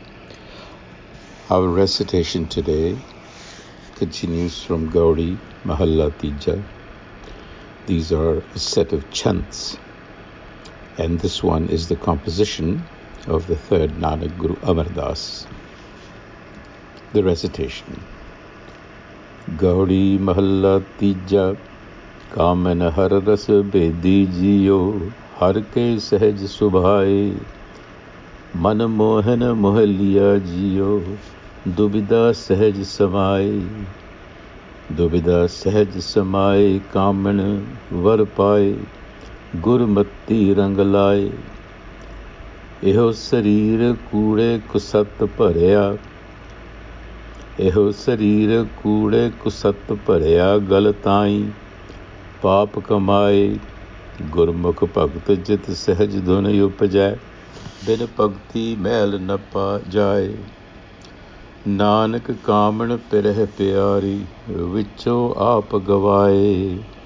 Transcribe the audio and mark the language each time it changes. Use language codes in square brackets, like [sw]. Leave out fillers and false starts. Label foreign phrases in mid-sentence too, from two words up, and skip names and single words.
[en] Our recitation today continues from Gaudi Mahalla Tija. These are a set of chants, and this one is the composition of the third Nanak Guru Amar Das. The recitation. [pa] ਗਉੜੀ ਮਹਲਾ ਤੀਜਾ, ਕਾਮਣਿ ਹਰਿ ਰਸਿ ਬੇਧੀ ਜੀਉ, ਹਰਿ ਕੈ ਸਹਜਿ ਸੁਭਾਏ, ਮਨੁ ਮੋਹਨਿ ਮੋਹਲੀਆ ਜੀਉ, ਦੁਬਿਧਾ ਸਹਜਿ ਸਮਾਏ, ਦੁਬਿਧਾ ਸਹਜਿ ਸਮਾਏ, ਕਾਮਣਿ ਵਰੁ ਪਾਏ, ਗੁਰਮਤੀ ਰੰਗੁ ਲਾਏ, ਇਹੁ ਸਰੀਰੁ ਕੂੜਿ ਕੁਸਤਿ ਭਰਿਆ, ਇਹੋ ਸਰੀਰ ਕੂੜੇ ਕੁਸਤ ਭਰਿਆ ਗਲ ਤਾਈ ਪਾਪ ਕਮਾਏ ਗੁਰਮੁਖ ਭਗਤ ਜਿਤ ਸਹਿਜ ਧੁਨ ਉਪਜੈ ਬਿਨ ਭਗਤੀ ਮੈਲ ਨ ਪਾ ਜਾਏ ਨਾਨਕ ਕਾਮਣ ਪਿਰਹਿ ਪਿਆਰੀ ਵਿੱਚੋਂ ਆਪ ਗਵਾਏ